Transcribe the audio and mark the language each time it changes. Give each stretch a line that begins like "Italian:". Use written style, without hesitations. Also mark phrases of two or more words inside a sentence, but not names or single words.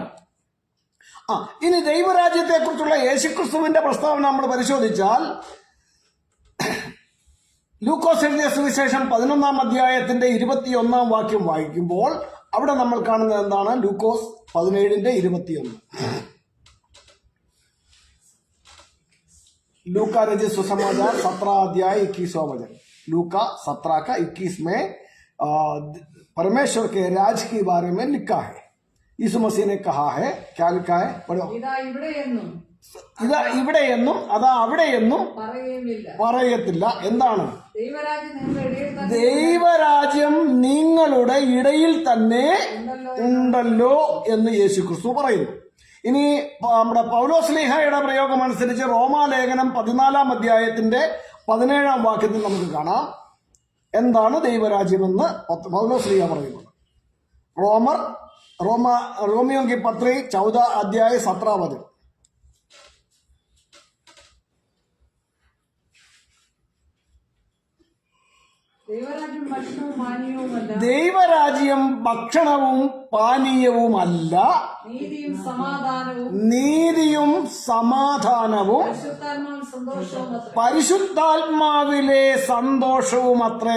Malayalam: ഇനി ദൈവരാജ്യത്തെ കുറിച്ചുള്ള യേശുക്രിസ്തുവിന്റെ പ്രസ്താവന നമ്മൾ പരിശോധിച്ചാൽ ലൂക്കോസ് എഴുതിയ സുവിശേഷം 11 അധ്യായത്തിന്റെ 21 വാക്യം വായിക്കുമ്പോൾ അവിടെ നമ്മൾ കാണുന്നത് എന്താണ്? ലൂക്കോസ് 17:21.
Hindi: लूका रचित सुसमाचार 17 अध्याय 21वां वचन. लूका 17 का 21 में परमेश्वर के राज के बारे में लिखा है. यीशु मसीह ने कहा है, क्या लिखा है? पढ़ो.
Malayalam: ഇതാ ഇവിടെയെന്നും ഇതാ ഇവിടെയെന്നും അതാ അവിടെയെന്നും പറയുകയുമില്ല. പറയത്തില്ല. എന്താണ്? ദൈവരാജ്യം നിങ്ങളുടെ ഇടയിൽ തന്നെ ദൈവരാജ്യം നിങ്ങളുടെ ഇടയിൽ തന്നെ ഉണ്ടല്ലോ എന്ന് യേശുക്രിസ്തു പറയുന്നു. ഇനി നമ്മുടെ പൗലോസ്ലീഹയുടെ പ്രയോഗം അനുസരിച്ച് റോമാലേഖനം 14 അധ്യായത്തിന്റെ 17 വാക്യത്തിൽ നമുക്ക് കാണാം എന്താണ് ദൈവരാജ്യമെന്ന് പൗലോസ്ലീഹ പറയുന്നത്.
Hindi: रोमियो की पत्री 14 अध्याय 17 वचन.
Malayalam: ദൈവരാജ്യം ഭക്ഷണവും പാനീയവുമല്ല, നീതിയും സമാധാനവും പരിശുദ്ധാത്മാവിലെ സന്തോഷവും അത്രേ.